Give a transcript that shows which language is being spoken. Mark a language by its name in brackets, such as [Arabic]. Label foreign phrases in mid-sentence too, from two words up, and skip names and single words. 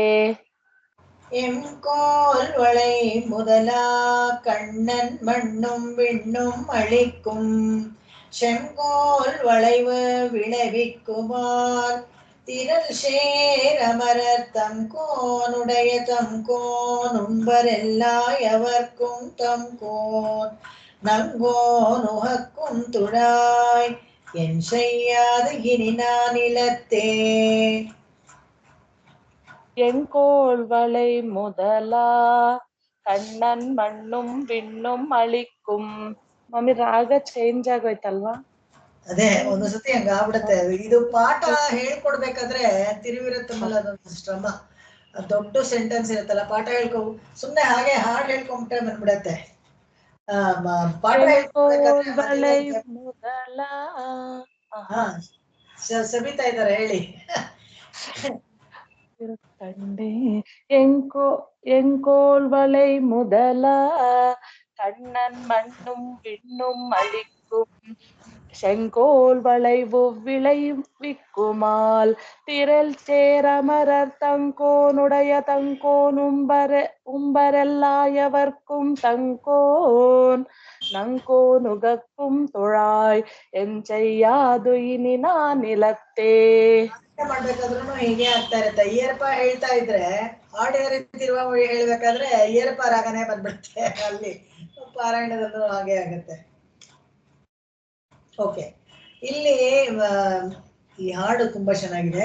[Tamil] எம்கோல் வளை முதலா கண்ணன் மண்ணும் விண்ணும் அளிக்கும் செங்கோல் வளைவு விளைவிக்குமார் திரள் சேரமரர் தங்கோனுடைய தங்கோன் உண்பரெல்லாய் அவர்க்கும் தங்கோன் நங்கோன் உகக்கும் துழாய் என் செய்யாது இனி நான் நிலத்தே. எங்கோல் வளை முதலா கண்ணன் மண்ணும் விண்ணும் அளிக்கும். [Kannada] ಮಮ್ಮಿ ರಾಗ ಚೇಂಜ್ ಆಗೋಯ್ತಲ್ವಾ? ಅದೇ ಒಂದು ಸತಿ ಹಂಗ ಆಗ್ಬಿಡತ್ತೆ. ಇದು ಪಾಠ ಹೇಳ್ಕೊಡ್ಬೇಕಾದ್ರೆ ತಿರುವಿರುತ್ತಲ್ಲ ಅದೊಂದು ಶ್ರಮ. ದೊಡ್ಡ ಸೆಂಟೆನ್ಸ್ ಇರುತ್ತಲ್ಲ, ಪಾಠ ಸುಮ್ನೆ ಹಾಗೆ ಹಾಡು ಹೇಳ್ಕೊಂಡ್ಬಿಟ್ರೆ ಬಂದ್ಬಿಡತ್ತೆ. ಪಾಠ ಹೇಳ್ಕೊಡ್ಬೇಕಾದ್ರೆ ಸಬಿತಾ ಇದಾರೆ, ಹೇಳಿ. [Tamil] கண்டே எங்கோல் வளை முதல கண்ணன் மண்ணும் விண்ணும் அளிக்கும் செங்கோல் வளைவு விளைவிக்குமால் திரள் சேரமரர் தங்கோனுடைய தங்கோன் உம்பரெல்லாயவர்க்கும் தங்கோன் நங்கோனுகக்கும் துழாய் என் செய்யாது இனி நா நிலத்தே. [Kannada] ಮಾಡ್ಬೇಕಾದ್ರೂ ಹೀಗೆ ಆಗ್ತಾ ಇರುತ್ತೆ. ಅಯ್ಯರಪ್ಪ ಹೇಳ್ತಾ ಇದ್ರೆ ಆಡಿಯೋ ತಿರುವಾಮೊഴി ಹೇಳ್ಬೇಕಾದ್ರೆ ಅಯ್ಯರಪ್ಪ ರಾಗನೇ ಬಂದ್ಬಿಡುತ್ತೆ. ಅಲ್ಲಿ ಪಾರಾಯಣದಲ್ಲೂ ಹಾಗೆ ಆಗುತ್ತೆ. ಓಕೆ, ಇಲ್ಲಿ ಈ ಹಾಡು ತುಂಬಾ ಚೆನ್ನಾಗಿದೆ.